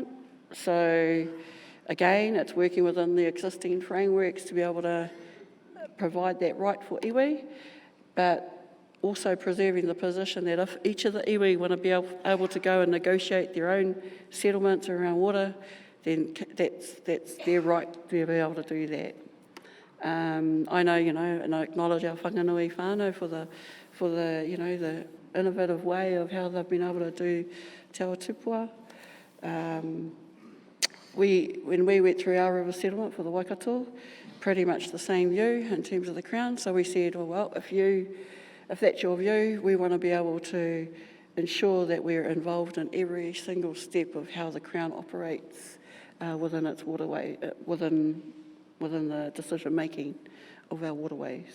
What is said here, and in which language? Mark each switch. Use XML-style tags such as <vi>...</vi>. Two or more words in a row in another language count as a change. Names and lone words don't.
<en>So again, it's working within the existing frameworks to be able to provide that right for iwi, but also preserving the position that if each of the iwi want to be able to go and negotiate their own settlements around water, then that's their right to be able to do that. I know, and I acknowledge our whanganui whānau for the innovative way of how they've been able to do te awa tupua. When we went through our river settlement for the Waikato, pretty much the same view in terms of the Crown. So we said, well, if that's your view, we want to be able to ensure that we're involved in every single step of how the Crown operates within its waterway, within the decision making of our waterways.</en>